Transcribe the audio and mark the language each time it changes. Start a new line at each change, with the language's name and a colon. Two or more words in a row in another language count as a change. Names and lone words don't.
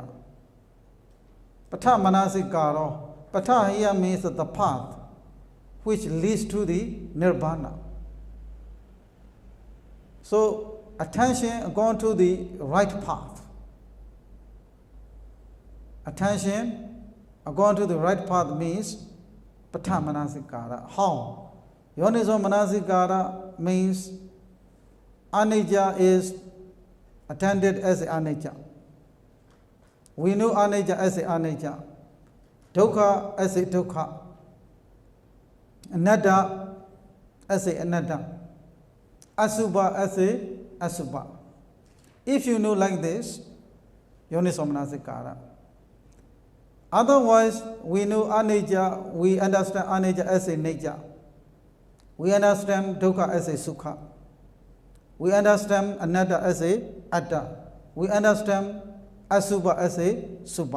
Pali: Patha manasikaro.
English: Patha here means the path which leads to the nirvana. So attention going to the right path. Attention going to the right path means
Pali: patha manasikara.
English: How?
Pali: Yoniso manasikara
English: means anicca is attended as anicca. We know anicca as anicca, dukkha as a dukkha, anatta as a anatta, asubha as a asubha. If you know like this,
Pali: yoniso manasikara.
English: Otherwise, we know anicca, we understand anicca as a nature. We understand dukkha as a sukha. We understand anatta as a atta. We understand asubha as a subha.